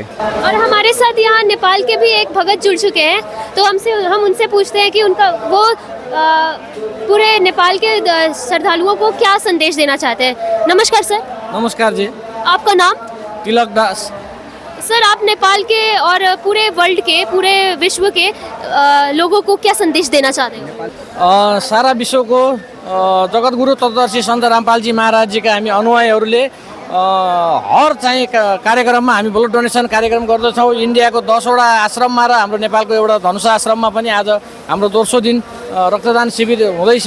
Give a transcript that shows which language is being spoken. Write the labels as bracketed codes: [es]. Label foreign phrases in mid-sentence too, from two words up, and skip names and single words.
[hi] और हमारे साथ यहाँ नेपाल के भी एक भगत जुड़ चुके हैं, तो हम उनसे पूछते हैं कि उनका वो पूरे नेपाल के श्रद्धालुओं को क्या संदेश देना चाहते हैं। नमस्कार सर। नमस्कार जी। आपका नाम? तिलक दास। सर आप नेपाल के और पूरे वर्ल्ड के, पूरे विश्व के लोगों को क्या संदेश देना चाहते हैं? [ne] सारा विश्वको जगतगुरु तत्वदर्शी सन्त रामपालजी महाराजजीका हामी अनुयायीहरूले हर चाहिँ कार्यक्रममा हामी [en] blood donation [ne] कार्यक्रम गर्दछौँ। इन्डियाको 10वटा आश्रममा र हाम्रो नेपालको एउटा धनुषा आश्रममा पनि आज हाम्रो दोस्रो दिन रक्तदान शिविर हुँदैछ।